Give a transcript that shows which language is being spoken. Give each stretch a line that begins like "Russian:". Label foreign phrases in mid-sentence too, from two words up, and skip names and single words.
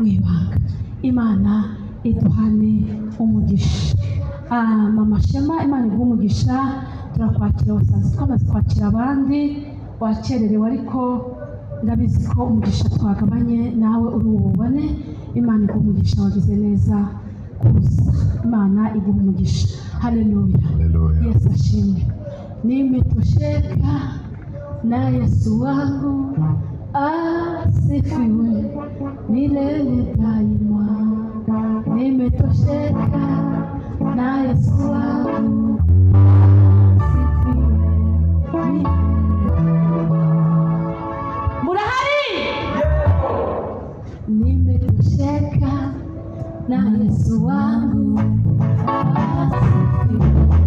Kinyarwanda: ibanga Imana iduhane umugisha mama Shema Imana iguha umugisha turakwakira wasanze twamaze kwakira abandi wakererewe ariko ndabizi ko umugisha twagabanye nawe uri ububone Imana iguha umugisha wagize neza kuza Imana iguha umugisha haleluya Yesu ashimwe
Swahili: nimetosheka na Yesu wangu asifiwe milele daima nimetosheka na Yesu wangu asifiwe milele
Kinyarwanda: murahari
Swahili: nimetosheka na Yesu wangu asifiwe